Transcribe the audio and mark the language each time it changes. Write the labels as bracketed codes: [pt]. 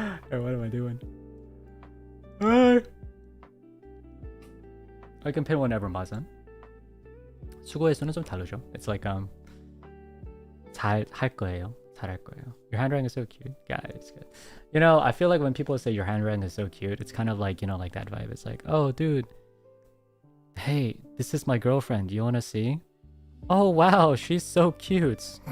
[en] Hey, what am I doing? I can pin whenever, Masan. [ko] 수고했어는 좀 다르죠. [en] It's like, [ko] 잘 할 거예요. 잘할 거예요. [en] Your handwriting is so cute. Yeah, it's good. You know, I feel like when people say your handwriting is so cute, it's kind of like, you know, like that vibe. It's like, oh, dude, hey, this is my girlfriend. You want to see? Oh, wow, she's so cute.